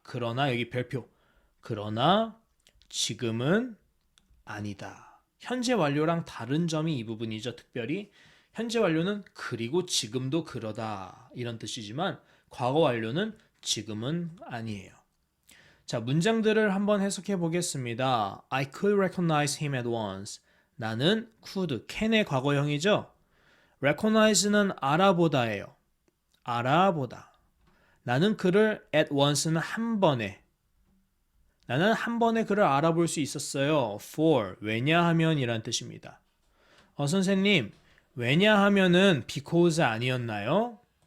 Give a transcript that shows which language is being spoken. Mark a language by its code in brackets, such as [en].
[ko] 그러나 여기 별표. 그러나 지금은 아니다. 현재 완료랑 다른 점이 이 부분이죠. 특별히 현재 완료는 그리고 지금도 그러다 이런 뜻이지만 과거 완료는 지금은 아니에요. 자, 문장들을 한번 해석해 보겠습니다. [en] I could recognize him at once. [ko] 나는 could, can의 과거형이죠. recognize는 알아보다예요. 알아보다. 나는 그를 at once는 한 번에. 나는 한 번에 그를 알아볼 수 있었어요. For, 왜냐하면 이란 뜻입니다. 선생님, 왜냐하면은 because 아니었나요?